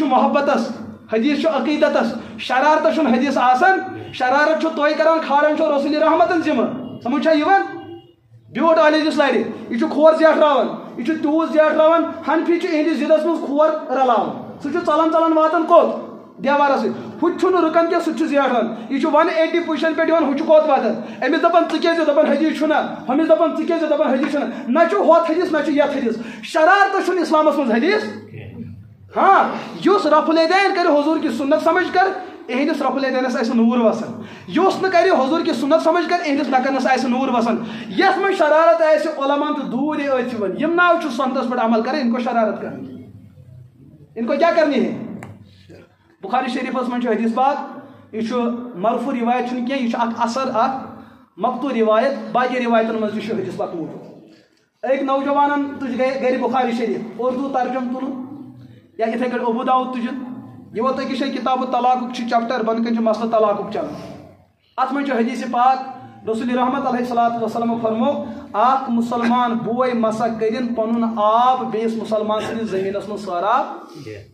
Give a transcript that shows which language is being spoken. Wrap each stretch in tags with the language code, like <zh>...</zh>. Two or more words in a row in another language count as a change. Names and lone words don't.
<ks>محبتس حدیث چھُ عقیدتس شرارتس چھُنہٕ حدیث آسان شرارت چھُ تُہۍ کران کھالان چھُ رسول رحمتن ذمہٕ سمجھ چھا یِوان بیوٗٹھ اہل حدیث لڑِ یہِ چھُ کھور زیٹھراوان یہِ چھُ تیوٗت زیٹھراوان حنفی چھُ اہندِس ضدس منٛز کھور رلاوان سُہ چھُ ژلان ژلان واتان کوٚت دیوارس سۭتۍ ہُہ تہِ چھُنہٕ رُکان کینٛہہ سُہ تہِ چھُ زیٹھان یہِ چھُ 180 پُزیشن پٮ۪ٹھ یِوان ہُہ چھُ کوٚت واتان أمِس دپان ژٕ کیازِ دپان حدیث چھُنہ ہُمِس دپان ژٕ کیازِ دپان حدیث چھُنہ نہ چھُ ہوٚتھ حدیث نہ چھُ یتھ حدیث شرارتس چھُنہٕ اسلامس منٛز حدیث ہاں یُس رفع الیدین کرِ</ks> <ur>حضور کی سنت سمجھ کر</ur> <ks>اہندس رفع الیدینس آسہِ نوٗر وسان یُس نہٕ کرِ</ks> <ur>حضور کی سنت سمجھ کر</ur> <ks>اہندس نکنس آسہِ نوٗر وسان یتھ منٛز شرارت آسہِ علماءن تہٕ دوٗر ٲسۍ یِوان یِم ناو چھُ سنتس پٮ۪ٹھ عمل کران</ks> <ur>ان کو شرارت کرنی ان کو کیا کرنی ہے</ur> <ks>بخاری شریفس منٛز چھُ حدیث پاک یہ مرفوع روایت چھُنہٕ کینٛہہ یہ چھُ اکھ اثر اکھ مقطوع روایت باقی روایتن منٛز تہِ چھُ حدیث پاک موجود أکۍ نوجوانن تُج گرِ بخاری شریف اردو ترجم تُلُن یا یِتھے کٲٹھۍ ابو داؤد تُجن یہ ووت أکِس جایہِ کتاب طلاقُک چھُ چیپٹر بۄنہٕ کَنۍ چھُ مسلہٕ طلاقُک چلان اتھ منٛز چھُ حدیث پاک رسول رحمت</ks> <ar>علیہ الصلوۃ والسلام</ar> <ks>فرمو اکھ مسلمان بوے مسا کٔرِنۍ پنُن آب بیٚیِس مسلمان سٕنٛدِس زٔمیٖنس منٛز سٲراب</ks>